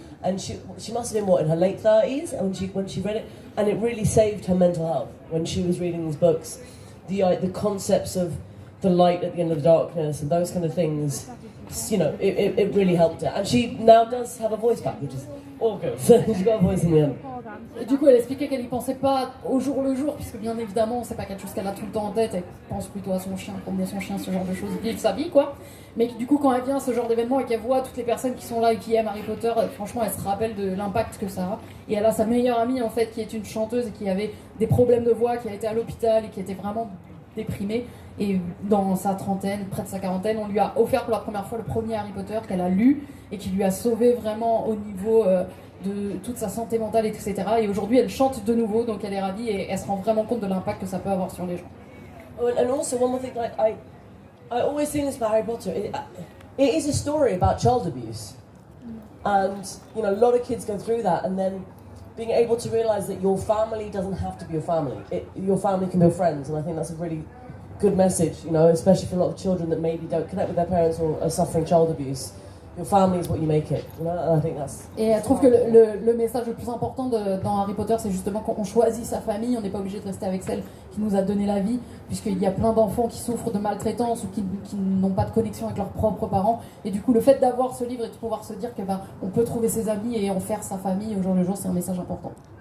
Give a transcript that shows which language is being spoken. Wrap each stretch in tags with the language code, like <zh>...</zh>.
<en>And she must have been, in her late 30s when she read it. And it really saved her mental health when she was reading these books. The concepts of the light at the end of the darkness and those kind of things, it really helped her. And she now does have a voice back, which is all good. She's got a voice in the end.</en> <fr>Et du coup, elle expliquait qu'elle n'y pensait pas au jour le jour, puisque bien évidemment, c'est pas quelque chose qu'elle a tout le temps en tête. Elle pense plutôt à son chien, promener son chien, ce genre de choses, vivre sa vie, quoi. Mais du coup, quand elle vient à ce genre d'événement et qu'elle voit toutes les personnes qui sont là et qui aiment Harry Potter, franchement, elle se rappelle de l'impact que ça a. Et elle a sa meilleure amie, en fait, qui est une chanteuse et qui avait des problèmes de voix, qui a été à l'hôpital et qui était vraiment déprimée. Et dans sa trentaine, près de sa quarantaine, on lui a offert pour la première fois le premier Harry Potter qu'elle a lu et qui lui a sauvé vraiment au niveau de toute sa santé mentale, etc. Et aujourd'hui, elle chante de nouveau, donc elle est ravie et elle se rend vraiment compte de l'impact que ça peut avoir sur les gens.</fr> <en>And also, one more thing, I always think this about Harry Potter. It is a story about child abuse. And, a lot of kids go through that, and then being able to realize that your family doesn't have to be your family. Your family can be your friends, and I think that's a really good message, especially for a lot of children that maybe don't connect with their parents or are suffering child abuse. Your family is what you make it, and I think that's...</en> <fr>Et elle trouve que le message le plus important dans Harry Potter, c'est justement quand on choisit sa famille, on n'est pas obligé de rester avec celle qui nous a donné la vie, puisqu'il y a plein d'enfants qui souffrent de maltraitance ou qui n'ont pas de connexion avec leurs propres parents. Et du coup, le fait d'avoir ce livre et de pouvoir se dire que on peut trouver ses amis et en faire sa famille au jour le jour, c'est un message important.</fr>